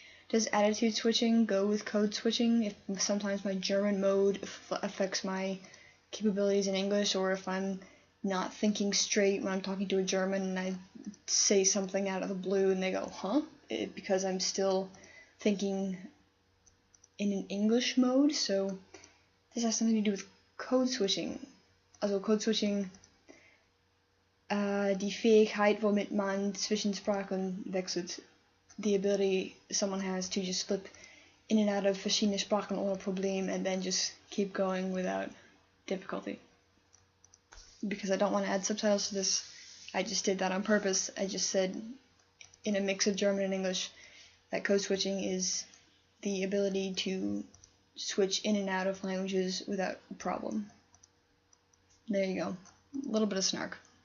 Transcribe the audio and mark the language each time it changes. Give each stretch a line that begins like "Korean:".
English: Does attitude switching go with code switching? If sometimes my German mode affects my capabilities in English, or if I'm not thinking straight when I'm talking to a German and I say something out of the blue and they go, huh? Because I'm still thinking in an English mode, so this has something to do with code switching.
German: Also code switching, die Fähigkeit, womit man zwischen Sprachen wechselt.
English: The ability someone has to just flip in and out of verschiedene Sprachen ohne Problem and then just keep going without difficulty. Because I don't want to add subtitles to this, I just did that on purpose. I just said in a mix of German and English that code switching is the ability to switch in and out of languages without a problem. There you go. A little bit of snark.